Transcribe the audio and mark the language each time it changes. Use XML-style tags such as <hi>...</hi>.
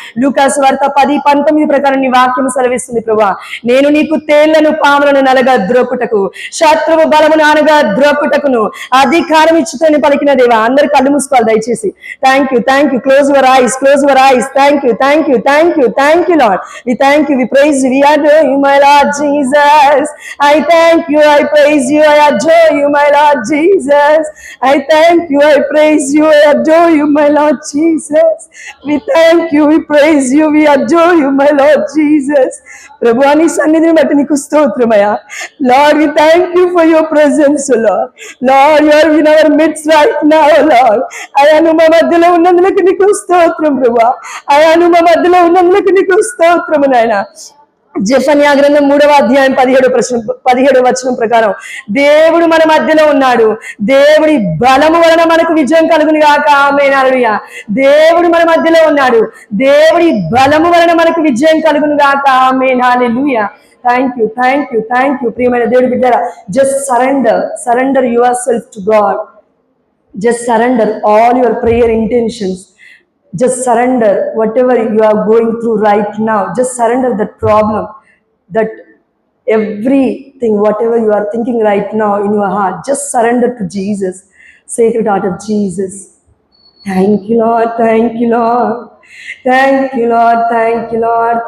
<te>లూకాసు వార్త 10:19 ప్రకారం నీ వాక్యం సెలవిస్తుంది ప్రభా, నేను నీకు తేళ్లను పాములను నలగా ద్రోపుటకు, శత్రువు బలమును అనగా ద్రోపుటకును అధికారం ఇచ్చుతని పలికిన దేవా. అందరు కళ్ళు మూసుకోవాలి దయచేసి.</te> <en>Thank you, thank you. Close your eyes, close your eyes. Thank you, thank you, thank you, thank you Lord. We thank you, we praise you, we adore you my Lord Jesus. I thank you, I praise you, I adore you my Lord Jesus. I thank you, I praise you, I adore you, my Lord Jesus. We thank you, we praise you, we adore you, my Lord Jesus.</en> <te>ప్రభువా నీ సన్నిధిని బట్టి నీకు స్తోత్రమయ్యా.</te> <en>Lord, we thank you for your presence, Lord. Lord, you are in our midst right now, Lord.</en> <te>అయా నువ్వు మా మధ్యలో ఉన్నందులకు నీకు స్తోత్రం ప్రభువా. అయా నువ్వు మా మధ్యలో ఉన్నందులకు నీకు స్తోత్రము నాయనా. జెఫన్యా గ్రంథం 3వ అధ్యాయం 17వ వచనం ప్రకారం దేవుడు మన మధ్యలో ఉన్నాడు, దేవుడి బలము వలన మనకు విజయం కలుగును గాక. ఆమేన్, హల్లెలూయా. దేవుడు మన మధ్యలో ఉన్నాడు, దేవుడి బలము వలన మనకు విజయం కలుగును గాక. ఆమేన్, హల్లెలూయా.</te> <en>Thank you, thank you, thank you.</en> <te>ప్రియమైన దేవుడి బిడ్డలారా,</te> <en>Just surrender yourself to God. Just surrender all your prayer intentions. Just surrender whatever you are going through right now. Just surrender that problem, that everything, whatever you are thinking right now in your heart. Just surrender to Jesus, Sacred Heart of Jesus. Thank you, Lord. Thank you, Lord. Thank you, Lord. Thank you, Lord.</en>